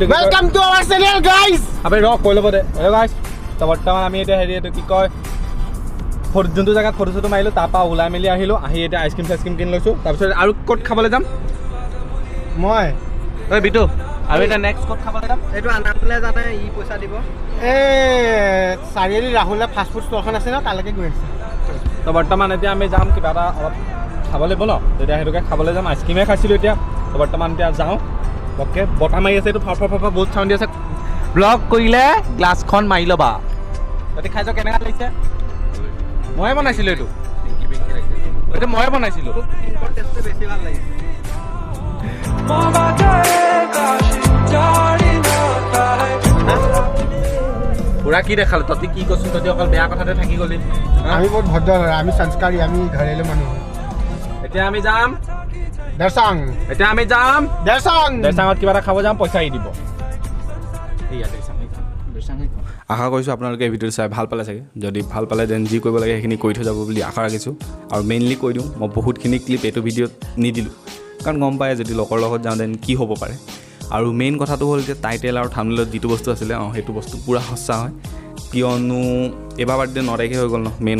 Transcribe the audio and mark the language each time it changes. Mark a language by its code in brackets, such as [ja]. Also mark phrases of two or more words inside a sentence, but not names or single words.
[en] Welcome to our channel, guys. [as] আপুনি ৰক কৈ ল'ব দে [en] hello guys [as] তো বৰ্তমান আমি এতিয়া হেৰি এইটো কি কয় যোনটো জেগাত ফটো চটো মাৰিলোঁ তাৰপৰা ওলাই মেলি আহিলোঁ আহি এতিয়া আইচক্ৰীম চাইচক্ৰীম কিনি লৈছোঁ তাৰপিছত আৰু ক'ত খাবলৈ যাম মই ঐ বিটু আৰু এতিয়া নেক্সট ক'ত খাবলৈ যাম এইটো আনাবলৈ জানে ই পইচা দিব চাৰিআলি ৰাহুলে [en] fast food [as] ষ্ট'ৰখন আছে ন তালৈকে গৈ আছে তো বৰ্তমান এতিয়া আমি যাম কিবা এটা অলপ খাব লাগিব ন তেতিয়া সেইটোকে খাবলৈ যাম আইচক্ৰীমে খাইছিলোঁ এতিয়া তো বৰ্তমান এতিয়া যাওঁ অ'কে বতাহ মাৰি আছে এইটো ফৰ বহুত চাউণ্ড দি আছে ব্লগ কৰিলে গ্লাছখন মাৰি ল'বা তহঁতি খাই যাওঁ কেনেকুৱা লাগিছে ময়ে বনাইছিলোঁ এইটো ময়ে বনাইছিলোঁ বেছি ভাল লাগিছে मबाट काशी जाडी नहोता है পুৰা কি দেখালোঁ তহঁতি কি কৈছোঁ তহঁতি অকল বেয়া কথাতে থাকি গ'লি আমি বহুত ভদ্ৰ হয় আমি সংস্কাৰী আমি ঘৰেলো মানুহ এতিয়া আমি যাম দেৰচাং দেৰচাঙত কিবা এটা খাব যাম পইচা দি দিব আশা কৰিছোঁ আপোনালোকে এই ভিডিঅ'টো চাই ভাল পালে চাগে যদি ভাল পালে দেন যি কৰিব লাগে সেইখিনি কৰি থৈ যাব বুলি আশা ৰাখিছোঁ আৰু মেইনলি কৈ দিওঁ মই বহুতখিনি ক্লিপ এইটো ভিডিঅ'ত নিদিলোঁ কাৰণ গম পায় যদি লগৰ লগত যাওঁ দেন কি হ'ব পাৰে আৰু মেইন কথাটো হ'ল যে টাইটেল আৰু থাম্বনেইলত যিটো বস্তু আছিলে সেইটো বস্তু পূৰা সঁচা হয় কিয়নো এইবাৰ বাৰ্থডে 9 তাৰিখে হৈ গ'ল ন মে